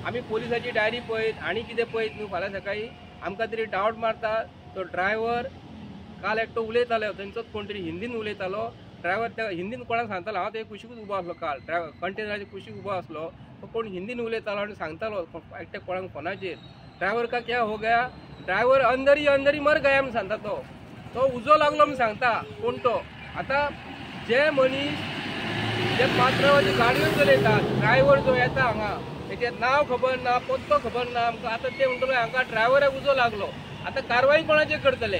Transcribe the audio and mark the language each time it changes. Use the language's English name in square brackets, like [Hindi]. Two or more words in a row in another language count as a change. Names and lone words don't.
[Konkani] आमी पोलिसाची डायरी पळयत आनी कितें पळयत न्हू फाल्यां सकाळी आमकां तरी डावट मारता तो ड्रायव्हर काल एकटो उलयतालो तेंचोच कोण तरी हिंदीन उलयतालो। ड्रायव्हर त्या हिंदीन कोणाक सांगतालो हांव ते कुशीकूच उबो आसलो काल ड्रायव्हर कंटेनराच्या कुशीक उबो आसलो तो कोण हिंदीन उलयतालो आनी सांगतालो एकट्या कोणाक फोनाचेर [Hindi] ड्रायव्हर का क्या हो गया ड्रायव्हर अंदर ही मर गया [Konkani] म्हूण सांगता तो उजो लागलो म्हूण सांगता कोण तो। आता जे मनीस जे पात्रांवाच्यो गाडयो चलयतात ड्रायव्हर जो येता हांगा तेचे नांव खबर ना पत्तो खबर ना आमकां आता ते म्हणटले हांकां ड्रायव्हराक उजो लागलो आता कारवाई कोणाचेर करतले।